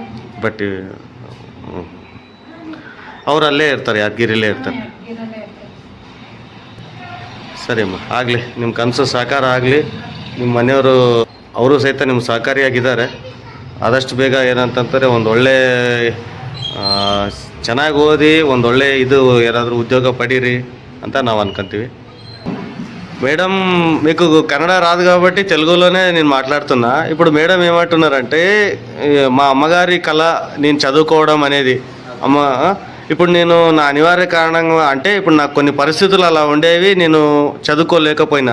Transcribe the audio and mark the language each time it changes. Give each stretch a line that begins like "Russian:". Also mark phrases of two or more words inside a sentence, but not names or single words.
Kannada: ಬಟ್ಟೆ. ಅವ್ರು ಅಲ್ಲೇ ಇರ್ತಾರೆ, ಯಾದಗಿರಿಲೇ ಇರ್ತಾರೆ. ಸರಿ ಅಮ್ಮ, ಆಗಲಿ. ನಿಮ್ಮ ಕನಸು ಸಾಕಾರ ಆಗಲಿ. ನಿಮ್ಮ ಮನೆಯವರು ಅವರು ಸಹಿತ ನಿಮ್ಮ ಸಹಕಾರಿಯಾಗಿದ್ದಾರೆ. ಆದಷ್ಟು ಬೇಗ ಏನಂತಂತಾರೆ ಒಂದೊಳ್ಳೆ ಚೆನ್ನಾಗಿ ಓದಿ ಒಂದೊಳ್ಳೆ ಇದು ಏನಾದರೂ ಉದ್ಯೋಗ ಪಡೀರಿ ಅಂತ ನಾವು అనుకుంತೀವಿ.
Telugu: మేడం మీకు కన్నడ రాదు కాబట్టి తెలుగులోనే నేను మాట్లాడుతున్నా. ఇప్పుడు మేడం ఏమంటున్నారంటే మా అమ్మగారి కళ నేను చదువుకోవడం అనేది. అమ్మ ఇప్పుడు నేను నా అనివార్య కారణంగా అంటే ఇప్పుడు నాకు కొన్ని పరిస్థితులు అలా ఉండేవి, నేను చదువుకోలేకపోయినా.